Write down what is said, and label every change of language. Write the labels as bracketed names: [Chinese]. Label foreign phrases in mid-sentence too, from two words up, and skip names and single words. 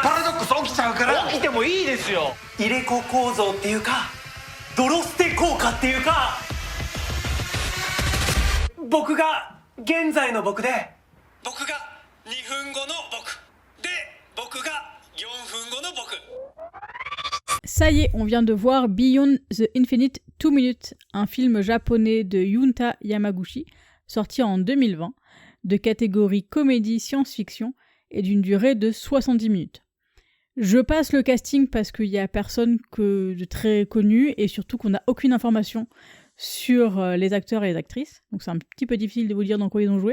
[Japanese] パラドックス起きちゃうから起きてもいいですよ入れ子構造っていうかドロステ効果っていうか僕が現在の僕で僕が2分後の僕で僕が4分後の僕 [French] Ça y est, on vient de voir Beyond the Infinite 2 Minutes, un film japonais de Yunta Yamaguchi, sorti en 2020, de catégorie comédie science-fiction et d'une durée de 70 minutes. Je passe le casting parce qu'il y a personne de très connu et surtout qu'on n'a aucune information sur les acteurs et les actrices, donc c'est un petit peu difficile de vous dire dans quoi ils ont joué.